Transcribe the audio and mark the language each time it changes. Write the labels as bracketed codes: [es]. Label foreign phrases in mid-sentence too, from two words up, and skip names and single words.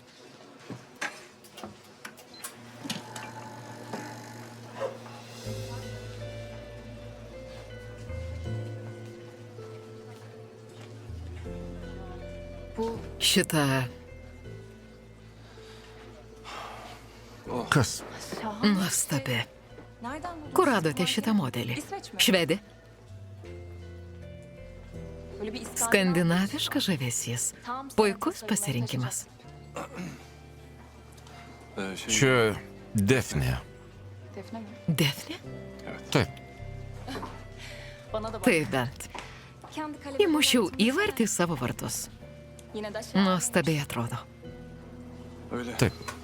[lt] Šita Kas? nuostabi. [tr] Nereden buldun? [lt] Kur radote šitą modelį? Švedė. [tr] Böyle bir İskandinav. [lt] Skandinaviškas žavesys. Puikus pasirinkimas. Čia Defne. [tr] Defne mi? Defne? [lt] Taip. [tr] Bana da bak. [lt] Tai bent. [tr] Kendi kalemimi [lt] Įmušiau įvartį į savo vartus. [tr] Yine de şahane. [lt] Nuostabiai atrodo. [tr] Öyle. [lt] Taip.